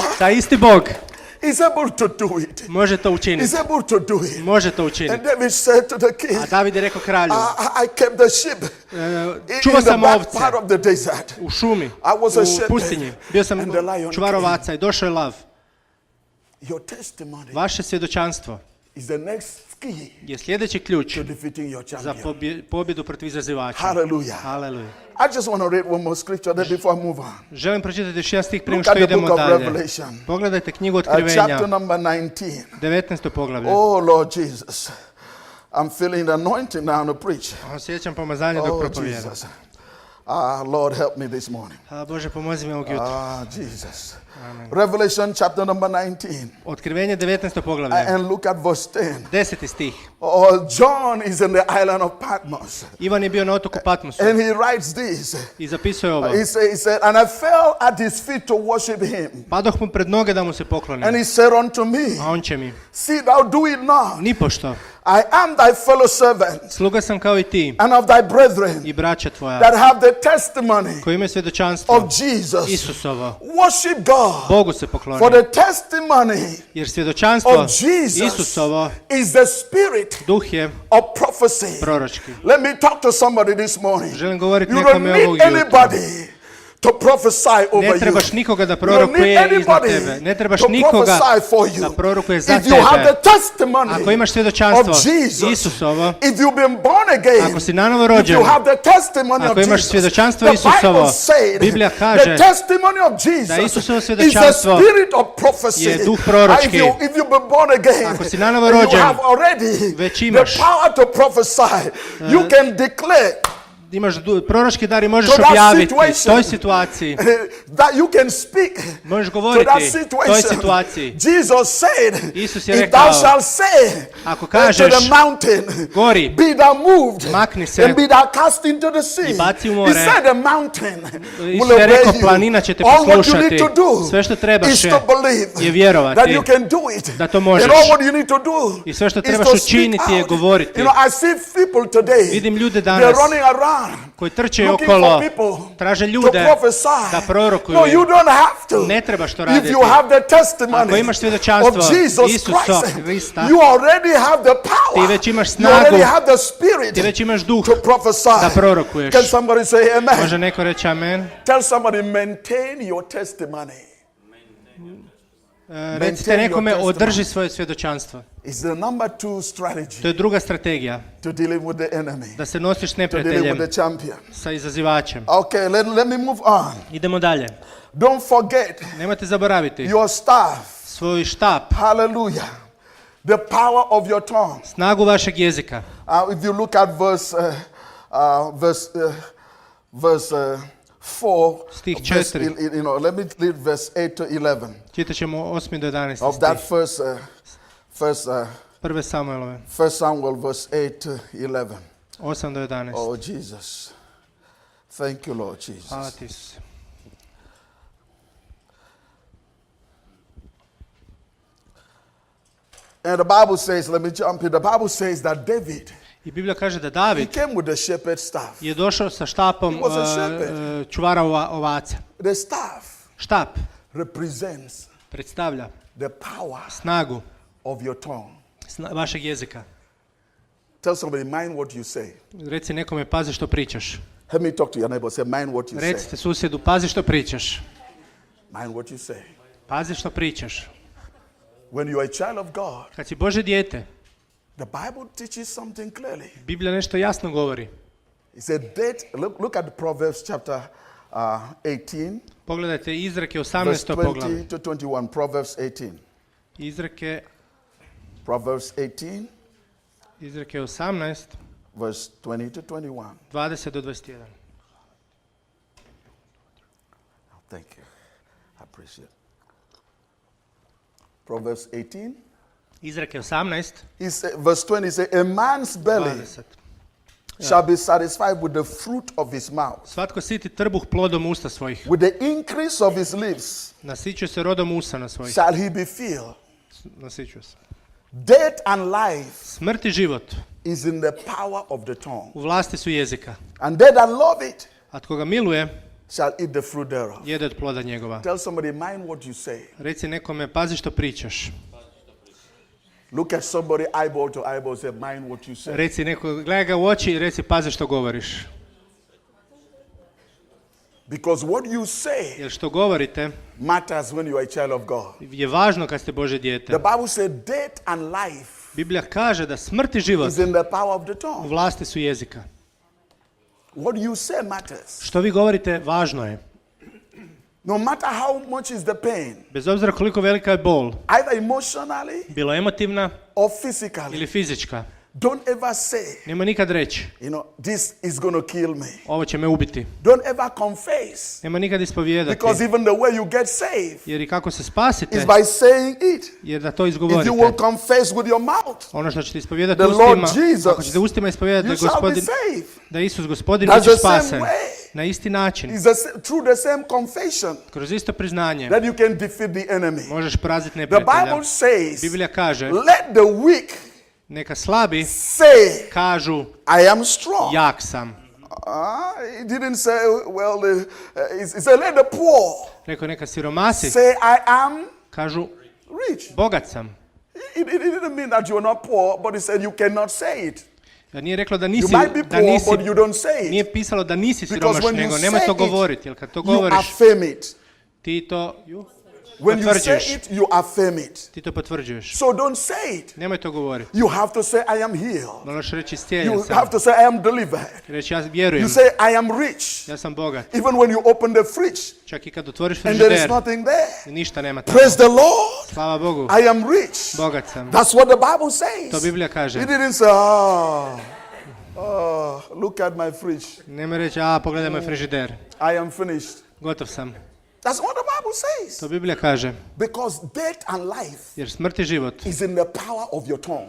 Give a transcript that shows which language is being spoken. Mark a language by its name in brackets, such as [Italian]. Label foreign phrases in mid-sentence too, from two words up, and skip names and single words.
[Croatian] Taj isti Bog [English] is able to do it. [Croatian] može to [English] He's [Croatian] učiniti. [English] able to do it. [Croatian] Može to [English] And [Croatian] učiniti. [English] David said to the king, [Croatian] A David je rekao kralju, [English] I kept the sheep [Croatian] čuvao [English] in the [Croatian] sam [English] back [Croatian] ovce [English] part of the desert. [Croatian] u šumi, [English] I was a [Croatian] u [English] shepherd, [Croatian] pustinji. Bio sam [English] and the lion [Croatian] čuvar [English] came. [Croatian] ovaca i došao je lav. [English] Your testimony [Croatian] Vaše svjedočanstvo [English] is the next key [Croatian] je sljedeći ključ [English] to defeating your [Croatian] za [English] champion. [Croatian] pobjedu protiv izazivača. [English] Hallelujah. [Croatian] Haleluja. [English] I just want to read one more scripture there before I move on. [Croatian] Želim pročitati još jedan stih prije [English] Look [Croatian] nego [English] at [Croatian] što [English] the book [Croatian] idemo [English] of [Croatian] dalje. [English] Revelation. [Croatian] Pogledajte knjigu [English] Chapter [Croatian] Otkrivenja, [English] number 19. [Croatian] 19. poglavlje. [English] Oh, Lord Jesus. I'm feeling the anointing now to preach. [Croatian] Osjećam pomazanje dok [English] Oh, [Croatian] propovijedam. [English] Jesus. Lord, help me this morning. [Croatian] Bože, pomozi mi ovog jutra. [English] Jesus. Revelation chapter number 19. [Croatian] Otkrivenje 19. poglavlje. [English] And look at verse 10. [Croatian] 10. stih. [English] Oh, John is in the island of Patmos. [Croatian] Ivan je bio na otoku Patmosu [English] And he writes this. [Croatian] i zapisuje ovo. [English] He said, and I fell at his feet to worship him. [Croatian] Padoh mu pred noge da mu se [English] And [Croatian] poklonim. [English] he said unto me, [Croatian] A on će mi, [English] see thou do it not. [Croatian] nipošto, [English] I am thy fellow servant [Croatian] sluga sam kao i ti [English] and of thy brethren [Croatian] i braća tvoja, [English] that have the testimony [Croatian] koji imaju svjedočanstvo [English] of Jesus. [Croatian] Isusovo. [English] Worship God. [Croatian] Bogu se [English] For [Croatian] pokloni. [English] the testimony [Croatian] Jer svjedočanstvo [English] of Jesus [Croatian] Isusovo, [English] is the spirit [Croatian] duh je [English] of prophecy. [Croatian] proročki. [English] Let me talk to somebody this morning. [Croatian] Želim govoriti [English] You don't [Croatian] nekome ovog [English] need [Croatian] jutra. [English] anybody to prophesy over [Croatian] Ne [English] you. [Croatian] trebaš nikoga da [English] You don't need [Croatian] prorokuje iznad [English] anybody [Croatian] tebe. Ne trebaš [English] to [Croatian] nikoga [English] prophesy for you. [Croatian] da prorokuje za [English] If you have [Croatian] tebe. [English] the testimony [Croatian] Ako imaš svjedočanstvo [English] of Jesus, [Croatian] Isusovo, [English] if you've been born again, [Croatian] ako si nanovo [English] if [Croatian] rođen, [English] you have the testimony [Croatian] ako [English] of [Croatian] imaš [English] Jesus, [Croatian] svjedočanstvo [English] the [Croatian] Isusovo, [English] Bible said [Croatian] Biblija [English] the [Croatian] kaže [English] testimony of [Croatian] da [English] Jesus [Croatian] Isusovo [English] is the [Croatian] svjedočanstvo [English] spirit of prophecy. [Croatian] je duh proročki. [English] If you've been born again, [Croatian] Ako si nanovo [English] and you [Croatian] rođen, [English] have already [Croatian] već [English] the [Croatian] imaš. [English] power to prophesy, you can declare [Croatian] imaš proročki dar i možeš [English] to that [Croatian] objaviti [English] situation. [Croatian] toj situaciji. [English] that you can speak [Croatian] Možeš [English] to [Croatian] govoriti [English] that [Croatian] toj [English] situation. [Croatian] situaciji. [English] Jesus said, [Croatian] Isus je [English] if [Croatian] rekao, [English] thou shalt say [Croatian] ako [English] to [Croatian] kažeš, [English] the mountain, [Croatian] gori, [English] be thou moved, [Croatian] makni se [English] and be thou cast into the sea. [Croatian] i baci u [English] He [Croatian] more. [English] said the mountain will [Croatian] Isus je rekao, [English] obey [Croatian] planina [English] you. [Croatian] će te [English] All what you [Croatian] poslušati. [English] need to do [Croatian] Sve što trebaš [English] is to believe [Croatian] je vjerovati [English] that you can do it. [Croatian] da to [English] And [Croatian] možeš. [English] all what you need to do [Croatian] I sve što [English] is [Croatian] trebaš [English] to speak [Croatian] učiniti je [English] out. [Croatian] govoriti. [English] You know, I see people today, [Croatian] Vidim ljude [English] they're [Croatian] danas, [English] running around around [Croatian] koji trče [English] looking [Croatian] okolo, [English] for people [Croatian] traže [English] to [Croatian] ljude [English] prophesy. [Croatian] da prorokuju. [English] No, you don't have to. [Croatian] Ne trebaš to [English] If [Croatian] raditi. [English] you have the testimony [Croatian] Ako imaš svjedočanstvo [English] of Jesus [Croatian] Isusa [English] Christ, [Croatian] Krista, [English] you already have the power. [Croatian] ti već imaš [English] You [Croatian] snagu, [English] already have the spirit [Croatian] ti već imaš duh [English] to prophesy. [Croatian] da prorokuješ. [English] Can somebody say amen? [Croatian] Može neko reći amen? [English] Tell somebody, maintain your testimony. [Croatian] Recite nekome, održi svoje svjedočanstvo. [English] It's the number 2 strategy [Croatian] To je druga strategija, [English] to dealing with the enemy, [Croatian] da se nosiš s [English] to dealing with [Croatian] neprijateljem, [English] the champion. [Croatian] sa izazivačem. [English] Okay, let me move on. [Croatian] Idemo dalje. [English] Don't forget [Croatian] Nemojte zaboraviti [English] your staff. [Croatian] svoj štap, [English] Hallelujah. The power of your tongue. [Croatian] snagu vašeg jezika. [English] If you look at verse 4, [Croatian] Stih [English] verse, 4. let me read verse 8 to 11 [Croatian] Čitat ćemo 8. do 11. [English] of that [Croatian] stih. Prve Samuelove, [English] 1 Samuel verse 8 to 11. [Croatian] 8 do 11. [English] Oh, Jesus. Thank you, Lord [Croatian] Hvala [English] Jesus. [Croatian] ti, Isuse. [English] And the Bible says, let me jump in. The Bible says that David, [Croatian] I Biblija kaže da [English] he David came with the shepherd's staff. [Croatian] je došao sa štapom [English] He was a shepherd. [Croatian] čuvara ovaca. [English] The staff [Croatian] Štap [English] represents [Croatian] predstavlja [English] the power [Croatian] snagu [English] of your tongue. [Croatian] vašeg jezika. [English] Tell somebody, mind what you say. [Croatian] Reci nekome, pazi što pričaš. [English] Let me talk to your neighbor. Say, mind what you say. [Croatian] Recite susjedu, pazi što pričaš. [English] Mind what you say. [Croatian] Pazi što pričaš. [English] When you are a child of God, [Croatian] Kad si Božje dijete, [English] the Bible teaches something clearly. [Croatian] Biblija nešto jasno govori. [English] It said, look at Proverbs chapter 18, [Croatian] Pogledajte Izreke [English] verse [Croatian] 18. poglavlje. [English] 20 to 21. Proverbs 18. Proverbs 18, [Croatian] Izreke 18, [English] verse 20 to 21. [Croatian] 20 do 21. [English] Thank you. I appreciate it. Proverbs 18. [Croatian] Izreke 18, [English] Verse 20 says, a man's belly 20. shall be satisfied with the fruit of his mouth. [Croatian] Svatko siti trbuh plodom usta svojih. [English] With the increase of his lips [Croatian] Nasićuje se rodom usana svojih. [English] shall he be filled. [Croatian] Nasićuje se. [English] Death and life [Croatian] Smrt i život [English] is in the power of the tongue. [Croatian] u vlasti su jezika. [English] And they that love it [Croatian] A tko ga miluje, [English] shall eat the fruit thereof. [Croatian] jede od ploda njegova. [English] Tell somebody, mind what you say. [Croatian] Reci nekome, pazi što pričaš. [English] Look at somebody eyeball to eyeball, say, mind what you say. [Croatian] Reci neko, gledaj ga u oči i reci, pazi što govoriš. [English] Because what you say [Croatian] Jer što govorite [English] matters when you are a child of God. [Croatian] je važno kad ste Božje dijete. [English] The Bible says death and life [Croatian] Biblija kaže da smrt i život [English] is in the power of the [Croatian] u [English] tongue. [Croatian] vlasti su jezika. [English] What you say matters. [Croatian] Što vi govorite, važno je. [English] No matter how much is the pain, [Croatian] Bez obzira koliko velika je bol, [English] either emotionally [Croatian] bilo emotivna [English] or physically, [Croatian] ili fizička, [English] don't ever say, [Croatian] nema nikad reći, [English] this is going to kill me. [Croatian] ovo će me ubiti. [English] Don't ever confess. [Croatian] Nema nikad ispovijedati. [English] Because even the way you get saved [Croatian] Jer i kako se spasite, [English] is by saying it. [Croatian] jer da to [English] If [Croatian] izgovorite. [English] you will confess with your mouth, [Croatian] Ono što ćete ispovijedati [English] the Lord [Croatian] ustima, Jesus, ako ćete ustima ispovijedati [English] you shall be saved. [Croatian] da je Isus Gospodin, [English] That's [Croatian] bit ćeš [English] the same [Croatian] spasen. [English] way. [Croatian] Na isti način, [English] Through the same confession [Croatian] kroz isto priznanje, [English] that you can defeat the enemy. [Croatian] možeš poraziti [English] The [Croatian] neprijatelja. [English] Bible says, [Croatian] Biblija kaže, [English] let the weak [Croatian] neka slabi [English] say, [Croatian] kažu, [English] I am strong. [Croatian] jak sam. [English] It didn't say, well, it said, let the poor [Croatian] Rekao, neka siromasi [English] say, I am [Croatian] kažu, [English] rich. [Croatian] bogat sam. [English] It didn't mean that you're not poor, but it said you cannot say it. [Croatian] Nije reklo da [English] You [Croatian] nisi, [English] might be poor, but you don't say it. [Croatian] nije pisalo da nisi [English] Because [Croatian] siromaš, [English] when you [Croatian] nego nemoj [English] say [Croatian] to [English] it, [Croatian] govoriti, jer kad to [English] You [Croatian] govoriš, [English] affirm it. [Croatian] ti to [English] When you say [Croatian] potvrđuješ. [English] it, you affirm it. [Croatian] Ti to potvrđuješ. [English] So don't say it. [Croatian] Nemoj to govoriti. [English] You have to say, I am healed. [Croatian] Moraš reći, stjeljen [English] You [Croatian] sam. [English] have to say, I am delivered. [Croatian] Reći, ja vjerujem, [English] You say, I am rich. [Croatian] ja sam bogat. [English] Even when you open the fridge [Croatian] Čak i kad otvoriš [English] and there is [Croatian] frižider, [English] nothing there. [Croatian] ništa nema tamo. [English] Praise the Lord. [Croatian] Slava Bogu, [English] I am rich. [Croatian] bogat sam. [English] That's what the Bible says. [Croatian] To Biblija kaže. [English] It didn't say, look at my fridge. [Croatian] Nemoj reći, pogledaj moj frižider. [English] I am finished. [Croatian] Gotov sam. [English] That's what the Bible says. [Croatian] To Biblija kaže. [English] Because death and life [Croatian] Jer smrt i život [English] is in the power of your tongue.